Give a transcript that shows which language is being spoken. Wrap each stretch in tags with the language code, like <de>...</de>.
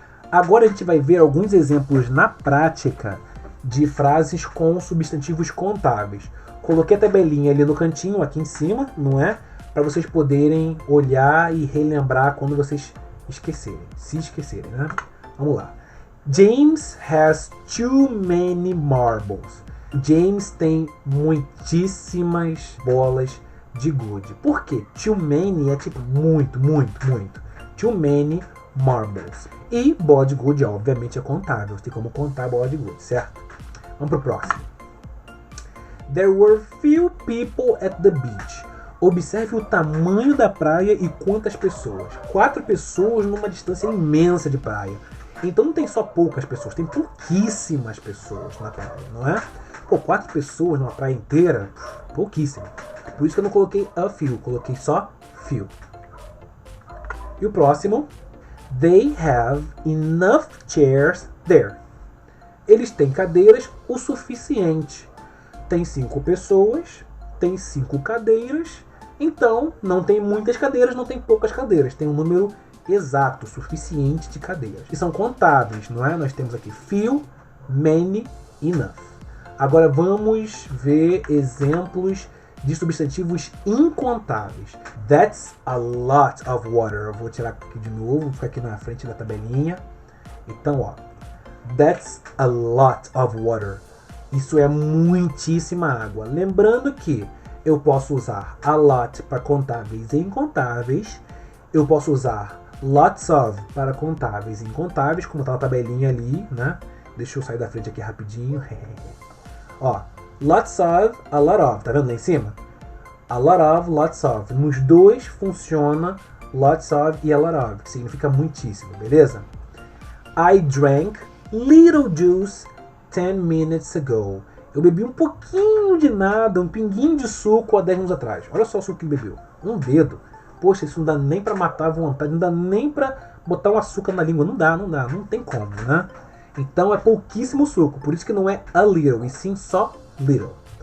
<pt>Agora a gente vai ver alguns exemplos na prática de frases com substantivos contáveis. Coloquei a tabelinha ali no cantinho, aqui em cima, não é? Para vocês poderem olhar e relembrar quando vocês se esquecerem, né? Vamos lá.</pt> <en>James has too many marbles.</en> <pt>James tem muitíssimas bolas de gude. Por quê? Too many é tipo muito, muito, muito.</pt> <en>Too many marbles.</en> <pt>E bola de gude, obviamente, é contável. Tem como contar a bola de gude, certo? Vamos pro próximo.</pt> <en>There were few people at the beach.</en> <pt>Observe o tamanho da praia e quantas pessoas. 4 pessoas numa distância imensa de praia. Então não tem só poucas pessoas, tem pouquíssimas pessoas na praia, não é? Pô, 4 pessoas numa praia inteira, pouquíssimo. Por isso que eu não coloquei a few, coloquei só few. E o próximo.</pt> <en>They have enough chairs there.</en> <pt>Eles têm cadeiras o suficiente. Tem 5 pessoas, tem 5 cadeiras. Então, não tem muitas cadeiras, não tem poucas cadeiras. Tem um número exato, suficiente de cadeiras. E são contáveis, não é? Nós temos aqui few, many, enough. Agora vamos ver exemplos de substantivos incontáveis.</pt> <en>That's a lot of water.</en> <pt>Eu vou tirar aqui de novo, vou ficar aqui na frente da tabelinha. Então, ó.</pt> <en>That's a lot of water.</en> <pt>Isso é muitíssima água. Lembrando que eu posso usar a lot para contáveis e incontáveis. Eu posso usar lots of para contáveis e incontáveis, como está na tabelinha ali, né? Deixa eu sair da frente aqui rapidinho. Ó, lots of, a lot of. Tá vendo lá em cima? A lot of, lots of. Nos dois funciona lots of e a lot of, que significa muitíssimo, beleza?</pt> <en>I drank little juice 10 minutes ago.</en> <pt>Eu bebi um pouquinho de nada, um pinguinho de suco há 10 minutos atrás. Olha só o suco que ele bebeu. Um dedo. Poxa, isso não dá nem pra matar à vontade, não dá nem pra botar um açúcar na língua. Não dá, não tem como, né? Então é pouquíssimo suco, por isso que não é a little, e sim só little.</pt>